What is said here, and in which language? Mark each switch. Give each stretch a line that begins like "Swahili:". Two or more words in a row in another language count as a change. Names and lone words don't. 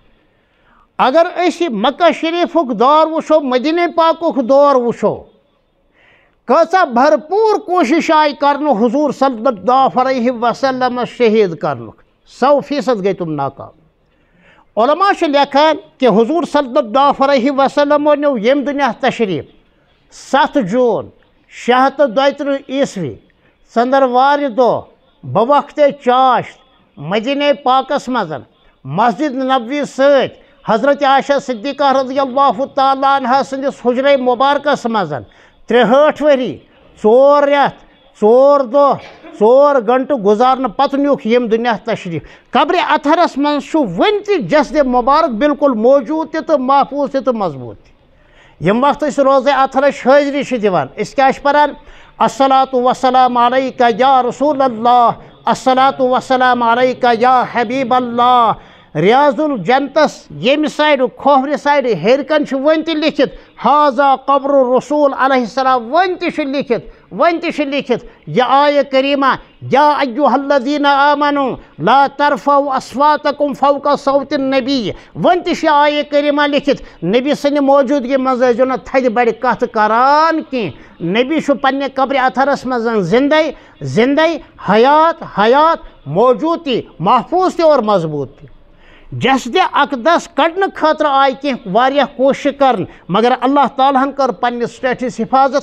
Kashmiri: اگر أسۍ یہِ مکہ شریٖفُک دور وٕچھو مدیٖنہ پاکُک دور وٕچھو کۭژاہ بھرپوٗر کوٗشِش آیہِ کرنہٕ حضوٗر صلی اللہ علیہ وسلمس شہیٖد کرنُک 100% گٔے تِم ناکام علما چھِ لیکھان کہ حضوٗر صلی اللہ علیہ وسلمو نیوٗ ییٚمہِ دُنیا تشریٖف 7 جوٗن 632 عیٖسوی ژٔنٛدٕروارِ دۄہ بوقتِ چاشت مدیٖنہ پاکس منٛز مسجد نبوی سۭتۍ حضرت عائشہ صدیقہ رضی اللہ تعالیٰ عنہا سٕنٛدِس حجرے مبارکس منٛز 63 ؤری 4 رٮ۪تھ 4 دۄہ 4 گھنٹہٕ گُزارنہٕ پتہٕ نیوٗکھ ییٚمہِ دُنیا تشریٖف قبرِ اطہرس منٛز چھُ وُنہِ تہِ جسدِ مُبارک بالکل موجوٗد تہِ تہٕ محفوٗظ تہِ تہٕ مضبوٗط تہِ ییٚمہِ وقتہٕ أسۍ روزے اطہرٕچ حٲضری چھِ دِوان أسۍ کیٛاہ چھِ پران
Arabic: الصلاۃ والسلام علیکہ یا رسول اللہ الصلاۃ والسلام علیکہ یا حبیب اللہ
Kashmiri: ریاض الجنتس ییٚمہِ سایڈٕ کھوورِ سایڈٕ ہیٚرِ کن چھُ وۄنۍ تہِ لیکھِتھ
Arabic: حاذا قبر الرسول علیہ السلام
Kashmiri: وۄنۍ تہِ چھُ لیکھِتھ یہِ آیہِ کریٖمہ
Arabic: یا ایُّہا الذیٖنَ آمنوا لا ترفعوا اصواتکم فوق صوتِ النبی
Kashmiri: وۄنۍ تہِ چھِ یہِ آیہِ کریٖمہ لیکھِتھ نبی سٕنٛدِ موجوٗدگی منٛز ٲسۍزیو نہٕ تھدِ بڑِ کتھٕ کران کینٛہہ نبی چھُ پننہِ قبرِ اطہرس منٛز زندے حیات موجوٗد تہِ محفوٗظ تہِ اور مضبوٗط تہِ جسدِ اقدس کڑنہٕ خٲطرٕ آیہِ کینٛہہ واریاہ کوٗشِش کرنہٕ مگر اللہ تعالیٰ ہن کٔر پننِس سٹیٹس حفاظت